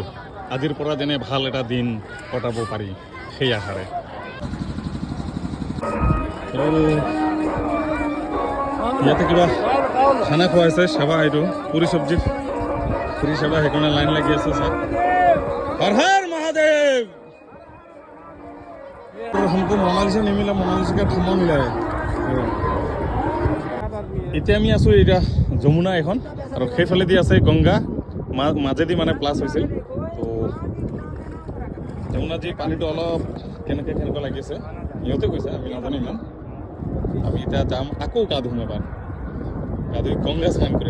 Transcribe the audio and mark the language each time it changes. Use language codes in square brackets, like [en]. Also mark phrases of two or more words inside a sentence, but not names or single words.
[as] আজিৰ পৰা যেনে ভাল এটা দিন কটাব পাৰি সেই আশাৰে। ইয়াতে কিবা খানা খুৱাইছে, সেৱা, এইটো পুৰি চব্জি, পুৰি সেৱা, সেইকাৰণে লাইন লাগি আছে। চাওক, হৰ হৰ মহাদেৱ। [hi] हमको मोनालिसा नहीं मिला, मोनालिसा का थम्मा मिला है। [as] এতিয়া আমি আছোঁ এতিয়া যমুনা এখন, আৰু সেইফালেদি আছে গংগা, মাজেদি মানে প্লাছ হৈছিল। তো যমুনাত যি পানীটো অলপ কেনেকুৱা লাগিছে সিহঁতে কৈছে, আমি নাজানো ইমান। আমি এতিয়া যাম, আকৌ গা ধুম এবাৰ, গা ধুই গংগা স্নান কৰিম।